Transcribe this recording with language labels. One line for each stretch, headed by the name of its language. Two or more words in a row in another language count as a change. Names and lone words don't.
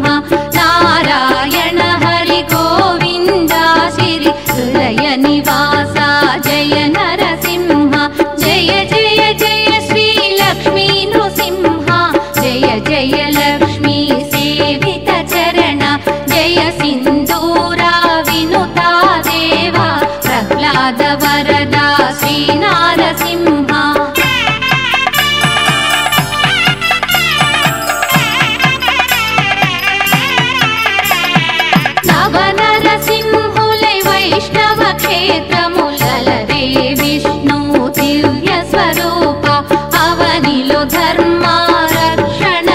Sanskrit: नारायण हरि गोविन्द श्री हृदय निवासा जय नरसिंह जय जय जय श्री लक्ष्मी नृसिंह जय जय लक्ष्मी सेवित चरण जय सिंदूरा विनुता देवा प्रह्लाद वरदा श्री नारसिंह
Telugu: వైష్ణవ క్షేత్రములలరే విష్ణు దివ్య స్వరూప అవనిలో ధర్మ రక్షణ